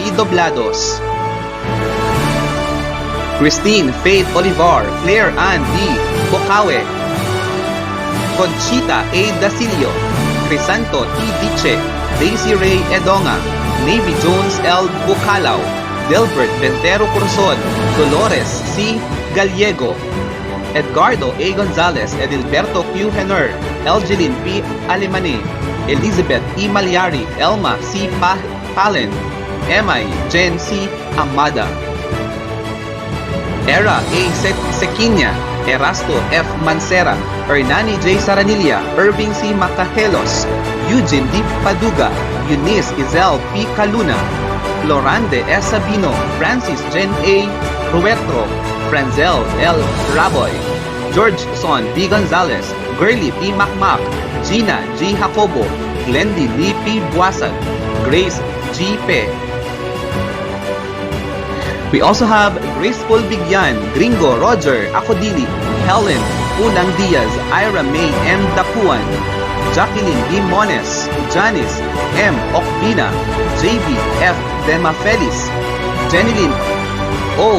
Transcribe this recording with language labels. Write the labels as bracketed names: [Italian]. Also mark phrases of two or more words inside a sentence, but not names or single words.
[English] Doblados, Christine Faith Olivar, Claire Ann D. Bocawe, Conchita A. Dasilio, Crisanto T. Diche, Daisy Ray Edonga, Navy Jones L. Bucalaw, Delbert Ventero Curzon, Dolores C. Gallego, Edgardo A. Gonzalez, Edilberto Q. Henner, Elgeline P. Alemane, Elizabeth E. Malyari, Elma C. Palen, M.I. Jen C. Amada, Era A. Sequinya, Erasto F. Mancera, Hernani J. Saranilla, Irving C. Macajelos, Eugene D. Paduga, Eunice Izel P. Caluna, Florande S. Sabino, Francis Jen A. Ruetro, Franzel L. Raboy, George Son B. Gonzalez, Gurley P. Macmac, Gina G. Jacobo, Glendy Lee P. Buasan, Grace G. Pe, We also have Graceful Bigyan, Gringo Roger Acodili, Helen Ulang Diaz, Ira May M. Dapuan, Jacqueline D. Mones, Janice M. Okbina, JB F. Demafelis, Jenilyn O.